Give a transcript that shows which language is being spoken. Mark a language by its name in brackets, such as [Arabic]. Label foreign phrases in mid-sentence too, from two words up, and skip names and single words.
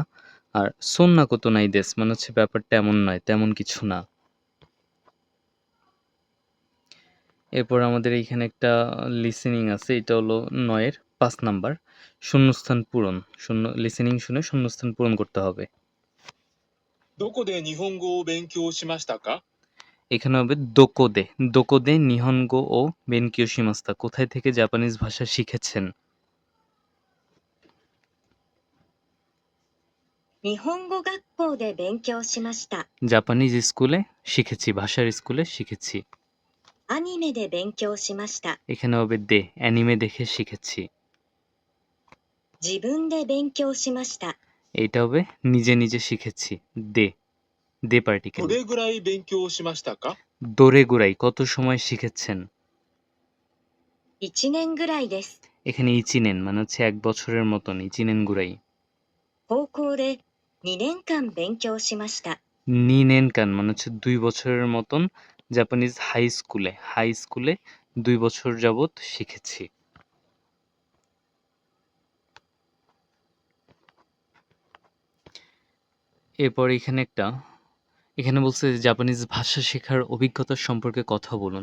[Bangla] আর [Japanese] そんなこと ない です [Bangla] মানে হচ্ছে ব্যাপারটা এমন নয়, তেমন কিছু না। এরপর আমাদের এইখানে একটা লিসেনিং আছে, এটা হলো ৯ এর ৫ নাম্বার, শূন্যস্থান পূরণ। লিসেনিং শুনে শূন্যস্থান পূরণ করতে হবে। [Japanese] どこで日本語を勉強しましたか [Bangla] এখানে হবে [Japanese] どこで、どこで 日本語 を 勉強しました, [Bangla] কোথায় থেকে জাপানিজ ভাষা শিখেছেন? [Japanese] 日本語学校で勉強しました。 [English] Japanese school [Bangla] শিখেছি, ভাষার স্কুলে শিখেছি। [Japanese] アニメで勉強しました。 [Bangla] এখানে হবে দে, অ্যানিমে দেখে শিখেছি। [Japanese] 自分で勉強しました。 [Bangla] এইটা হবে নিজে নিজে শিখেছি, দে, দে পার্টিকেল। [Japanese] どれぐらい勉強しましたかどれぐらい [Bangla] কত সময় শিখেছেন? [Japanese] 1年ぐらいです。 [Bangla] এখানে ইচিনেন মানে হচ্ছে 1 বছরের মতন, [Japanese] 一年ぐらい. 高校で2年間勉強しました。二年間 [Bangla] মানে হচ্ছে 2 বছরের মতন [English] Japanese high school, high school [Bangla] 2 বছর যাবত শিখেছি। এরপর এখানে বলছে যে জাপানিজ ভাষা শেখার অভিজ্ঞতা সম্পর্কে কথা বলুন।